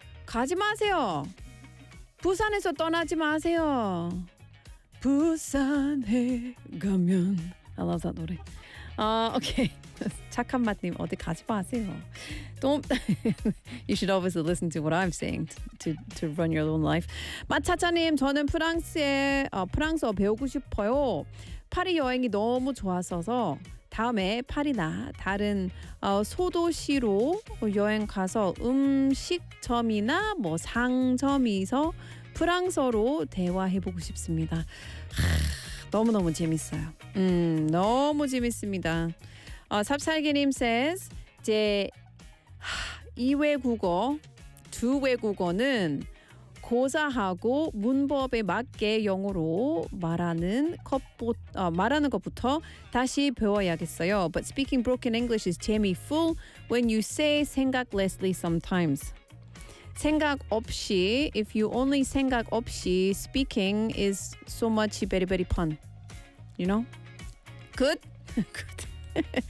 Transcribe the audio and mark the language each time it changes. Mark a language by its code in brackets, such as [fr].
[ko] 가지 마세요. 부산에서 떠나지 마세요. 부산에 가면. [en] I love that 노래. Okay. [ko] 착한 맛님, 어디 가지 마세요. [en] Don't. You should obviously listen to what I'm saying to run your own life. [ko] 마차차님, 저는 프랑스어 배우고 싶어요. 파리 여행이 너무 좋았어서 다음에 파리나 다른 소도시로 여행 가서 음식점이나 뭐 상점에서 프랑스어로 대화해보고 싶습니다. 너무너무 재밌어요. 너무 재밌습니다. 삽살개님 says, 제 2외국어, 2외국어는 고사하고 문법에 맞게 영어로 말하는 것부터 다시 배워야겠어요. [en] But speaking broken English is Jamie-full when you say 생각lessly sometimes. [ko] 생각 없이, [en] if you only 생각 없이, speaking is so much very very fun. You know? Good? Good.